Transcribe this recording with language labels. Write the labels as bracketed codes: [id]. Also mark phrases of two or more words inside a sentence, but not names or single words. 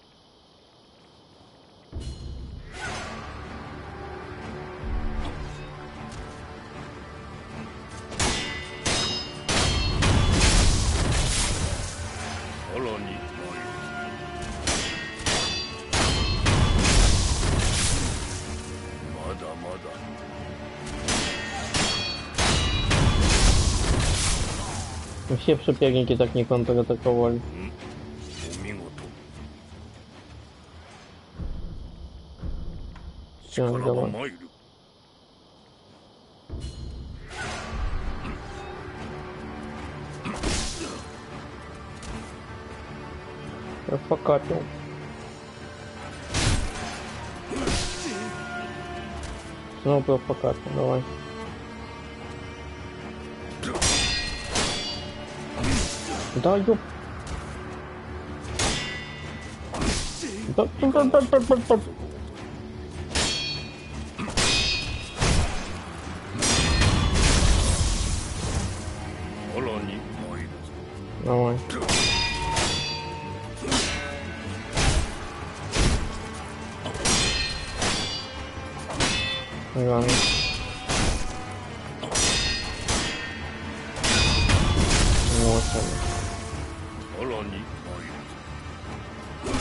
[ja] さらに参る。まだまだ。 [ru] Все соперники так не контратаковали. [ja] お見事。 [ru] Все, [ja] しからば [ru] давай. [ja] 参る。 [ru] Профокапил. Снова профокапил, давай. Да, ёп. Да. [ja] さらに参るぞ。 [ru] Давай. Ладно. Вот он. [ja] さらに参るぞ。